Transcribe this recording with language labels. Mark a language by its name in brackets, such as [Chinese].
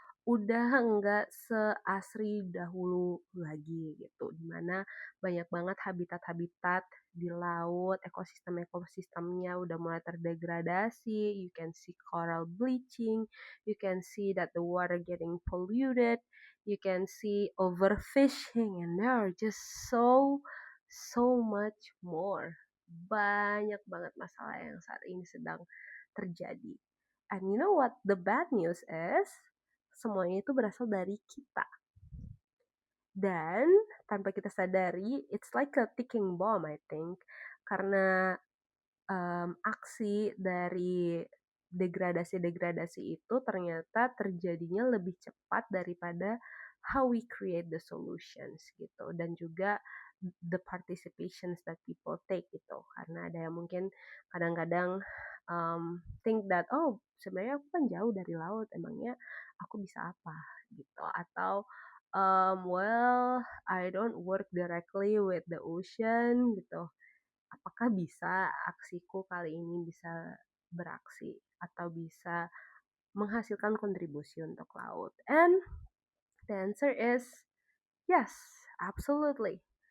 [Indonesian] udah nggak seasri dahulu lagi gitu, dimana banyak banget habitat-habitat di laut, ekosistem-ekosistemnya udah mulai terdegradasi, [English] you can see coral bleaching, you can see that the water getting polluted, you can see overfishing, and there are just so much more. [Indonesian] Banyak banget masalah yang saat ini sedang terjadi. [English] And you know what the bad news is? [Indonesian] Semuanya itu berasal dari kita. Dan tanpa kita sadari, [English] it's like a ticking bomb, I think. [Indonesian] Karena aksi dari degradasi-degradasi itu ternyata terjadinya lebih cepat daripada [English] how we create the solutions [Indonesian] gitu, dan juga [English] the participations that people take [Indonesian] gitu, karena ada yang mungkin kadang-kadang [English] think that oh [Indonesian] sebenarnya aku kan jauh dari laut, emangnya aku bisa apa gitu, atau [English] well I don't work directly with the ocean [Indonesian] gitu, apakah bisa aksiku kali ini bisa beraksi atau bisa menghasilkan kontribusi untuk laut? [English] And the answer is yes, absolutely.